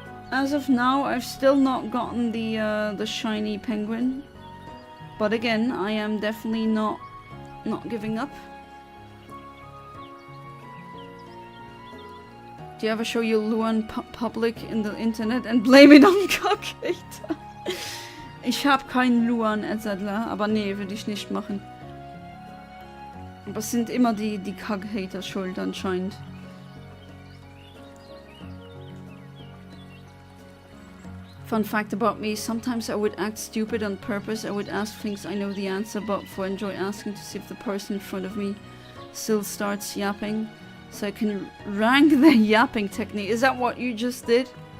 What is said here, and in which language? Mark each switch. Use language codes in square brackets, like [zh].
[en] As of now, I've still not gotten the shiny penguin, but again, I am definitely not giving up. Do you ever show your Luan public in the Internet and blame it on Cockhater? [de] Ich hab keinen Luan, Etzadler, aber nee, würde ich nicht machen. Aber es sind immer die Cockhater schuld anscheinend. [en] Fun fact about me, sometimes I would act stupid on purpose. I would ask things I know the answer, but for enjoy asking to see if the person in front of me still starts yapping. So I can rank the yapping technique. Is that what you just did?